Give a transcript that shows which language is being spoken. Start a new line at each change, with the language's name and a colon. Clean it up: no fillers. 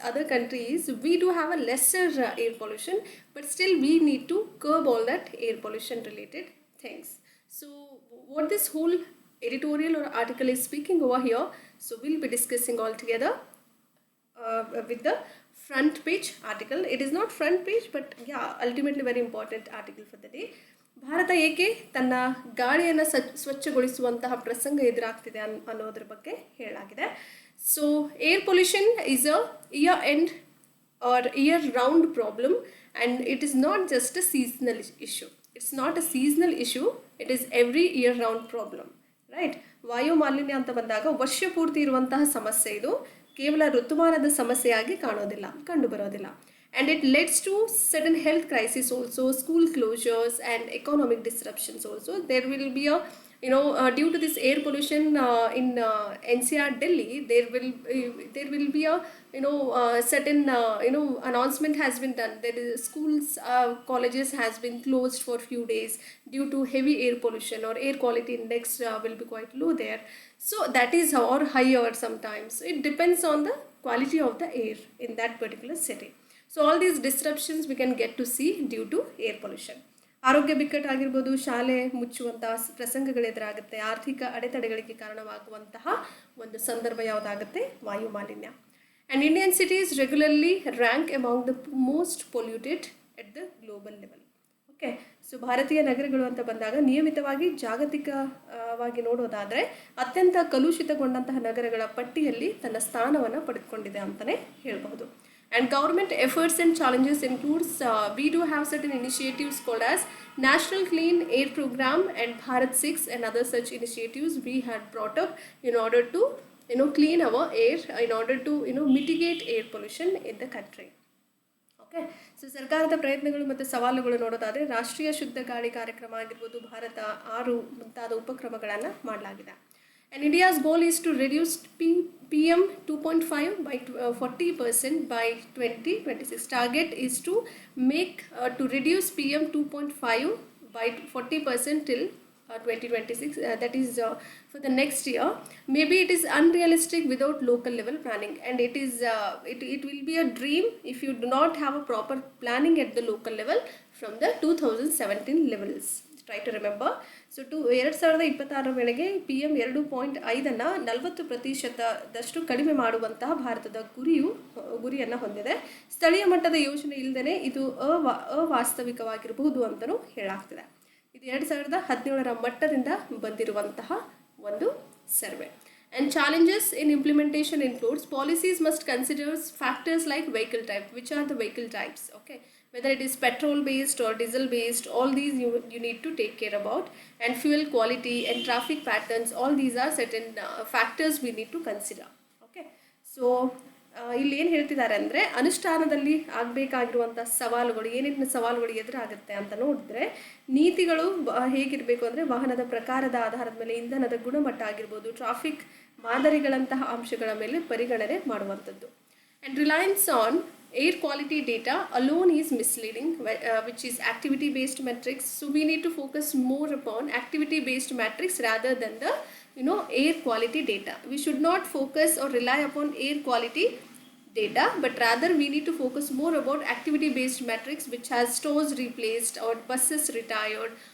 English: Other countries, we do have a lesser air pollution, but still we need to curb all that air pollution related things. So what this whole editorial or article is speaking over here, so we'll be discussing all together with the front page article. It is not front page, but yeah, ultimately very important article for the day.
Kannada: Bharat ಏಕೆ ತನ್ನ ಗಾಳಿಯನ್ನು ಸ್ವಚ್ಛಗೊಳಿಸುವಂತಹ ಪ್ರಸಂಗ ಎದುರಾಗ್ತಿದೆ ಅನ್ನೋದ್ರ ಬಗ್ಗೆ ಹೇಳಲಾಗಿದೆ.
English: So air pollution is a year end or year round problem and it is not just a seasonal issue. It's not a seasonal issue, it is every year round problem, right?
Kannada: ವಾಯು ಮಾಲಿನ್ಯ ಅಂತ ಬಂದಾಗ ವರ್ಷ ಪೂರ್ತಿ ಇರುವಂತಹ ಸಮಸ್ಯೆ ಇದು, ಕೇವಲ ಋತುಮಾನದ ಸಮಸ್ಯೆಯಾಗಿ ಕಂಡುಬರೋದಿಲ್ಲ.
English: And it leads to certain health crises also, school closures and economic disruptions also. There will be a due to this air pollution in NCR Delhi, there will be a certain announcement has been done. There is schools, colleges has been closed for few days due to heavy air pollution, or air quality index will be quite low there. So that is or higher sometimes. It depends on the quality of the air in that particular city. So all these disruptions we can get to see due to air pollution.
Kannada: ಆರೋಗ್ಯ ಬಿಕ್ಕಟ್ಟಾಗಿರ್ಬೋದು, ಶಾಲೆ ಮುಚ್ಚುವಂತಹ ಪ್ರಸಂಗಗಳು ಎದುರಾಗುತ್ತೆ, ಆರ್ಥಿಕ ಅಡೆತಡೆಗಳಿಗೆ ಕಾರಣವಾಗುವಂತಹ ಒಂದು ಸಂದರ್ಭ ಯಾವುದಾಗುತ್ತೆ? ವಾಯು ಮಾಲಿನ್ಯ.
English: And Indian cities regularly rank among the most polluted at the global level.
Kannada: Okay, so ಭಾರತೀಯ ನಗರಗಳು ಅಂತ ಬಂದಾಗ ನಿಯಮಿತವಾಗಿ ಜಾಗತಿಕವಾಗಿ ನೋಡೋದಾದರೆ ಅತ್ಯಂತ ಕಲುಷಿತಗೊಂಡಂತಹ ನಗರಗಳ ಪಟ್ಟಿಯಲ್ಲಿ ತನ್ನ ಸ್ಥಾನವನ್ನು ಪಡೆದುಕೊಂಡಿದೆ ಅಂತಲೇ ಹೇಳಬಹುದು.
English: And government efforts and challenges includes we do have certain initiatives called as National Clean Air Program and Bharat 6 and other such initiatives we had brought up in order to clean our air, in order to mitigate air pollution in the country.
Kannada: Okay, so ಸರ್ಕಾರದ ಪ್ರಯತ್ನಗಳು ಮತ್ತು ಸವಾಲುಗಳು ನೋಡೋದಾದರೆ ರಾಷ್ಟ್ರೀಯ ಶುದ್ಧ ಗಾಳಿ ಕಾರ್ಯಕ್ರಮ ಆಗಿರ್ಬೋದು, ಭಾರತ 6 ಮುಂತಾದ ಉಪಕ್ರಮಗಳನ್ನು ಮಾಡಲಾಗಿದೆ.
English: And India's goal is to reduce PM 2.5 by 40% by 2026. Target is to reduce PM 2.5 by 40% till 2026. That is for the next year. Maybe it is unrealistic without local level planning, and it will be a dream if you do not have a proper planning at the local level from the 2017 levels. Try to remember.
Kannada: So 2026 ವೇಳೆಗೆ PM 2.5 40% ಕಡಿಮೆ ಮಾಡುವಂತಹ ಭಾರತದ ಗುರಿಯನ್ನು ಹೊಂದಿದೆ. ಸ್ಥಳೀಯ ಮಟ್ಟದ ಯೋಜನೆ ಇಲ್ಲದೇ ಇದು ಅವಾಸ್ತವಿಕವಾಗಿರಬಹುದು ಅಂತಲೂ ಹೇಳಾಗ್ತಿದೆ. ಇದು 2017 ಮಟ್ಟದಿಂದ ಬಂದಿರುವಂತಹ ಒಂದು survey.
English: And challenges in implementation includes policies must consider factors like vehicle type. Which are the vehicle types? Okay, whether it is petrol based or diesel based, all these you need to take care about. And fuel quality and traffic patterns, all these are certain factors we need to consider.
Kannada: Okay, so ಇಲ್ಲಿ ಏನು ಹೇಳ್ತಿದ್ದಾರೆ ಅಂದರೆ ಅನುಷ್ಠಾನದಲ್ಲಿ ಆಗಬೇಕಾಗಿರುವಂಥ ಸವಾಲುಗಳು, ಏನೇನು ಸವಾಲುಗಳು ಎದುರಾಗುತ್ತೆ ಅಂತ ನೋಡಿದ್ರೆ ನೀತಿಗಳು ಹೇಗಿರಬೇಕು ಅಂದರೆ ವಾಹನದ ಪ್ರಕಾರದ ಆಧಾರದ ಮೇಲೆ ಇಂಧನದ ಗುಣಮಟ್ಟ ಆಗಿರ್ಬೋದು, ಟ್ರಾಫಿಕ್ ಮಾದರಿಗಳಂತಹ ಅಂಶಗಳ ಮೇಲೆ ಪರಿಗಣನೆ ಮಾಡುವಂಥದ್ದು.
English: And reliance on air quality data alone is misleading, which is activity based metrics. So we need to focus more upon activity based metrics rather than the air quality data. We should not focus or rely upon air quality data, but rather we need to focus more about activity based metrics, which has stores replaced or buses retired.